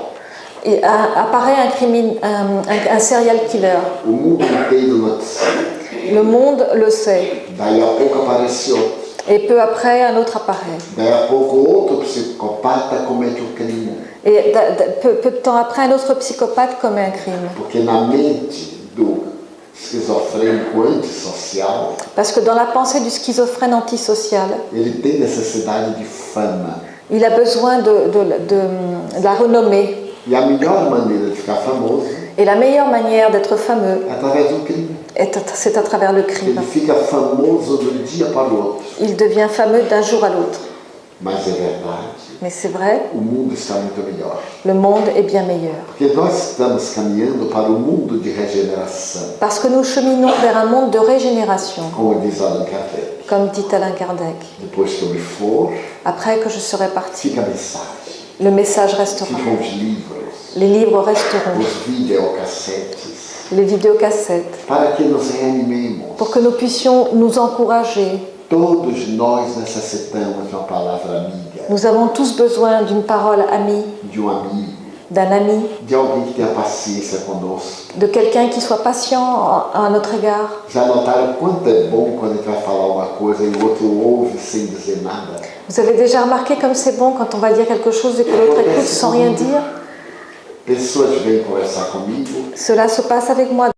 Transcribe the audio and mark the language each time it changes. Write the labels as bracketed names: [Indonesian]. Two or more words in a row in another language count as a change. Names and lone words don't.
[French] apparaît un serial killer. [Portuguese] O mundo inteiro noticia. [French] Le monde le sait. [Portuguese] Daí a pouco aparece outro. [French] Et peu après, un autre apparaît. [Portuguese] Daí a pouco outro psicopata comete crime. [French] Et peu de temps après, un autre psychopathe commet un crime. [Portuguese] Porque na mente do esquizofrênico antissocial, [French] Parce que dans la pensée du schizophrène antisocial, [Portuguese] ele tem necessidade de fama. [French] il a besoin de la renommée. [Portuguese] E a melhor maneira de ficar famoso [French] Et la meilleure manière d'être fameux, [Portuguese] é através do crime. [French] c'est à travers le crime. [Portuguese] Ele fica famoso de um dia para o outro. [French] Il devient fameux d'un jour à l'autre. [Portuguese] Mas é verdade, [French] Mais c'est vrai, [Portuguese] o mundo está muito melhor. [French] le monde est bien meilleur. [Portuguese] Porque nós estamos caminhando para o mundo de regeneração, [French] Parce que nous cheminons vers un monde de régénération, [Portuguese] como diz Allan Kardec. [French] comme dit Alain Kardec. [Portuguese] Depois que eu me for, [French] Après que je serai parti, [Portuguese] fica a mensagem, [French] le message restera. [Portuguese] ficam os livros, [French] Les livres resteront, [Portuguese] os videocassetes, [French] les vidéocassettes, [Portuguese] para que nos reanimemos. [French] pour que nous puissions nous encourager. [Portuguese] Todos nós necessitamos de uma palavra amiga, [French] Nous avons tous besoin d'une parole amie, [Portuguese] de um amigo, [French] d'un ami, [Portuguese] de alguém que tenha paciência conosco. [French] de quelqu'un qui soit patient à notre égard. [Portuguese] Já notaram quanto é bom quando a gente vai falar uma coisa e o outro ouve sem dizer nada? [French] Vous avez déjà remarqué comme c'est bon quand on va dire quelque chose et que l'autre écoute sans rien dire? [Portuguese] Pessoas vêm conversar comigo, [French] Cela se passe avec moi.